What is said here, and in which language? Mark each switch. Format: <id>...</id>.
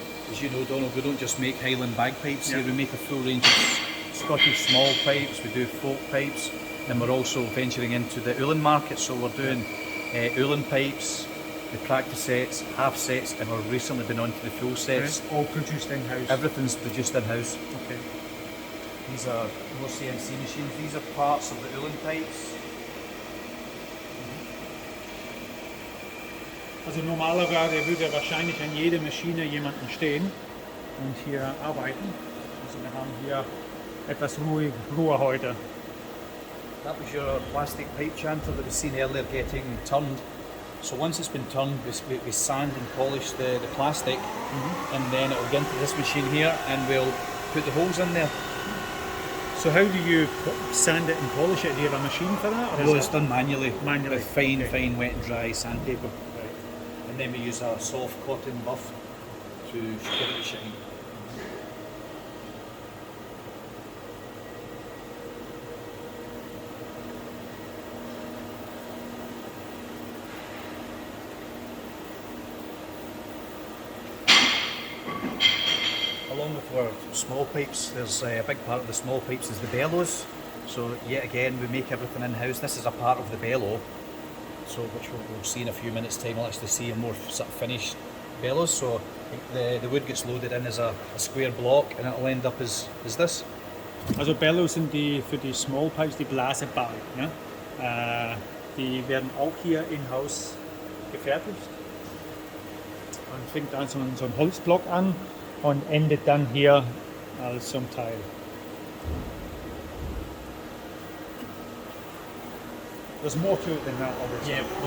<en>As you know, Donald, we don't just make Highland bagpipes here, we make a full range of Scottish small pipes, we do folk pipes, and we're also venturing into the Ulan market, so we're doing Ulan pipes, the practice sets, half sets, and we've recently been on to the full sets. All produced in-house. Everything's produced in-house. Okay. These are more CNC machines. These are parts of the Ulen pipes.</en> <de>Also normalerweise würde wahrscheinlich an jeder Maschine jemanden stehen und hier arbeiten. Also wir haben hier etwas Ruhe heute.</de> <en>That was your plastic pipe chanter that we've seen earlier getting turned. So once it's been turned, we sand and polish the plastic, and then it'll get into this machine here, and we'll put the holes in there. So how do you sand it and polish it? Do you have a machine for that? Or No, is it's done manually. Manually, With fine, okay. fine, wet and dry sandpaper. Right. And then we use a soft cotton buff to give it a shine. Along with our small pipes, there's a big part of the small pipes is the bellows. So yet again, we make everything in-house. This is a part of the bellow, so which we'll see in a few minutes' time. We'll actually see a more sort of finished bellows. So the wood gets loaded in as a square block, and it'll end up as this.</en> <de>Also Bellows sind die für die Small Pipes, die Blaseballen. Ja? Die werden auch hier in-house gefertigt. Man fängt an so ein Holzblock an und endet dann hier als so ein Teil.</de> <en>There's more to it than that, obviously.</en>